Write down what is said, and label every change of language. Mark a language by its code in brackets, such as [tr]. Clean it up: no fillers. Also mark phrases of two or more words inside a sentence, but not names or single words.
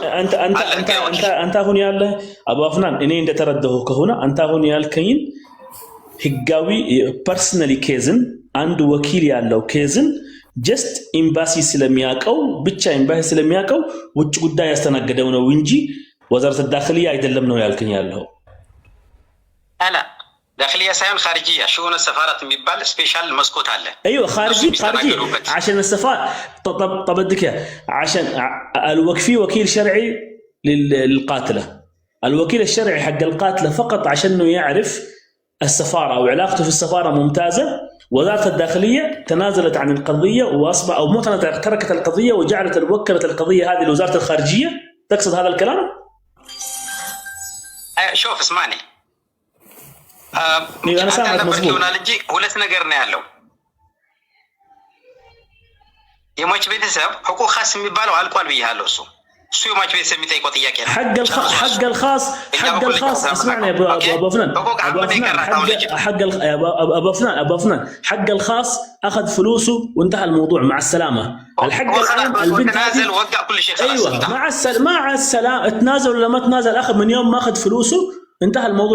[am] አንተ አሁን ያለ አቡ አፍናን እኔ እንደተረዳሁ ከሆነ አንተ አሁን ያልከኝን ህጋዊ [en] personal case [am] አንድ ወኪል ያለው ኬዝን ጀስት ኤምባሲ ስለሚያቀው ብቻ ኤምባሲ ስለሚያቀው ውጭ ጉዳይ ያስተናገደው ነው እንጂ [ar] وزارة داخلية [am] አይደለም ነው ያልከኝ ያለው። አላ ዳخليه ሳይሆን [ar] خارجيه شؤون السفارات [am] የሚባል ስፔሻል መስኮት አለ። [ar] ايوه خارجي عشان السفاره. طب بدك عشان الوكفي وكيل شرعي للقاتله. الوكيل الشرعي حق القاتله فقط عشان انه يعرف السفاره وعلاقته في السفاره ممتازه. وزارة الداخلية تنازلت عن القضية وأصبح أو مو تركت القضية وجعلت وكلت القضية هذه لوزارة الخارجية. تقصد هذا الكلام؟ شوف اسمعني. أنا سامعك مظبوط. [am] ሁለት ነገር ነው ያለው። የሟች ቤተሰብ [ar] حقوق خاص [am] የሚባለው አልቋል ብያለሁ። እሱ የሟች ቤተሰብ የሚጠይቀው ጥያቄ ነው። [ar] حق الخاص اسمعني يا ابو فنان ابو فنان حق الخاص اخذ فلوسه وانتهى الموضوع مع السلامه. الحق العام البنت تنازل وقع كل شيء خلاص. ايوه مع السلامه. تنازل ولا ما تنازل اخذ من يوم ما اخذ فلوسه انتهى الموضوع.